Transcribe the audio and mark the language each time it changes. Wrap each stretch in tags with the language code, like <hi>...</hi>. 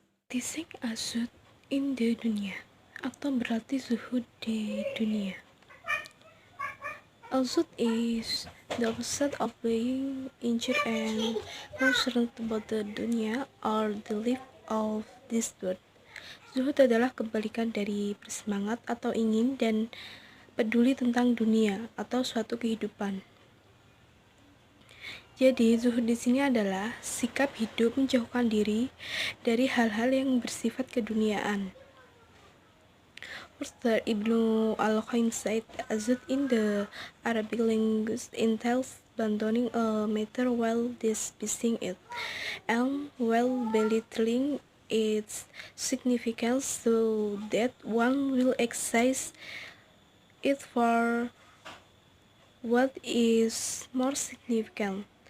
<en>Practicing Az-Zuhd in the Dunya</en> <id>atau berarti zuhud di dunia.</id> <en>Az-Zuhd is the opposite of being injured and concerned about the dunya or the life of this world.</en> <id>Zuhud adalah kebalikan dari bersemangat atau ingin dan peduli tentang dunia atau suatu kehidupan. Jadi, zuhud di sini adalah sikap hidup menjauhkan diri dari hal-hal yang bersifat keduniaan.</id> <en>First, Ibnu Al-Qayyim said, Az-Zuhd in the Arabic language entails abandoning a matter while dismissing it, and while belittling its significance so that one will exercise it for what is more significant.</en>